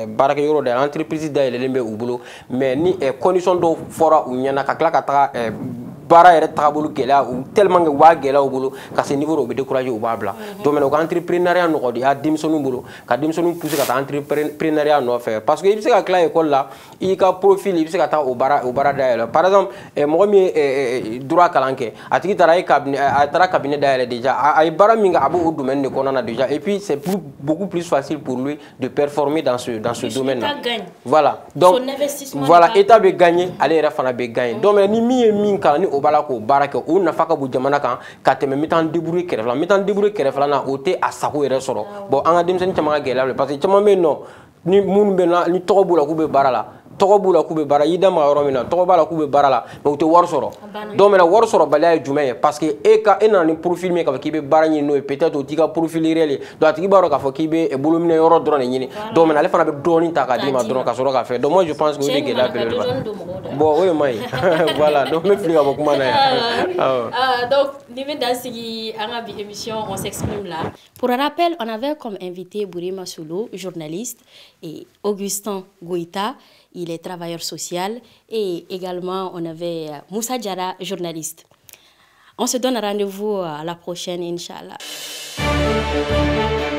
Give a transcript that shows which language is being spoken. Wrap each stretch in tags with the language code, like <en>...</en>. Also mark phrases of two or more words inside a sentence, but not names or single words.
<bm>baarakɛyɔrɔ dayɛlɛ entreprise dayɛlɛlen bɛ u bolo mais ni condition dɔw fɔra u ɲɛna ka tila ka taga baara yɛrɛ tagabolo gɛlɛya</bm> <fr>tellement que</fr> <bm>u b'a gɛlɛya u bolo ka se niveau dɔ u bɛ décourager u b'a bila</bm> <fr>donc maintenant</fr> <bm>u ka entrepreneuriat nɔgɔya denmisɛnninw bolo ka denmisɛnninw pousser ka taa entrepreneuriat nɔfɛ</bm> <fr>parce que</fr> <bm>i bɛ se ka tila école la i ka profil i bɛ se ka taa o baara dayɛlɛ par exemple mɔgɔ min ye droit kalan kɛ a tigi taara a taara cabinet dayɛlɛ déjà a ye baara min kɛ a b'o domaine de kɔnɔna na déjà</bm> <fr>et puis c'est beaucoup plus facile pour lui de performer dans ce domaine là voilà donc voilà</fr> <bm>état bɛ gagner ale yɛrɛ fana bɛ gagner donc ni min ye min kalan ni o b'a la k'o baara kɛ o nafa ka bon jamana kan ka tɛmɛ n bɛ taa n débrouiller kɛrɛfɛ la n bɛ taa n débrouiller kɛrɛfɛ la na o tɛ a sago yɛrɛ sɔrɔ bon an ka denmisɛnnin caman ka gɛlɛya</bm> <fr>parce que</fr> <bm>caman bɛ yen nɔ ni minnu bɛ na ni tɔgɔ b'u la k'u bɛ baara la tɔgɔ b'u la k'u bɛ baara i da ma yɔrɔ min na tɔgɔ b'a la k'u bɛ baara la mais u tɛ wari sɔrɔ</bm> <fr>donc maintenant</fr> <bm>wari sɔrɔ baliya ye jumɛn ye</bm> <fr>parce que</fr> <bm>e nana ni profil min ye k'a fɔ k'i bɛ baara ɲini n'o ye peut-être o t'i ka</bm> <fr>profil réel</fr> <bm>ye donc a tigi b'a dɔn k'a fɔ k'i bɛ bolominɛ yɔrɔ dɔrɔn de ɲini donc maintenant ale fana bɛ dɔɔnin ta k'a d'i ma dɔrɔn ka sɔrɔ k'a fɛ</bm> <fr>donc moi je pense que</fr> <bm>o de gɛlɛya belebeleba bon o ye ma ye voilà donc n bɛ fili ka bɔ kuma na yan donc ni bɛ dan sigi an ka bi émission</bm> <fr>on s'exprime là. Pour rappel, on avait comme invité Bourima Soulou, journaliste, et Augustin Goïta, il est travailleur social, et également on avait Moussa Jara, journaliste. On se donne rendez-vous à la prochaine, Inch'Allah.</fr>